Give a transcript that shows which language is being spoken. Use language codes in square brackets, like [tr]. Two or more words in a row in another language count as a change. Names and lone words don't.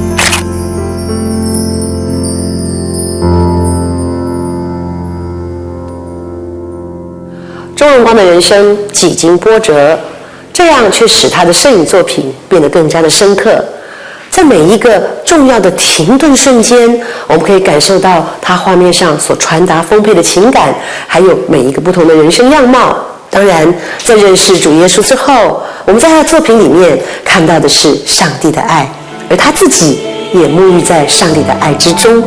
[zh] 鐘永光的人生幾經波折，這樣卻使他的攝影作品變得更加的深刻。在每一個重要的停頓瞬間，我們可以感受到他畫面上所傳達豐沛的情感，還有每一個不同的人生樣貌。當然，在認識主耶穌之後，我們在他的作品裡面看到的是上帝的愛，而他自己也沐浴在上帝的愛之中。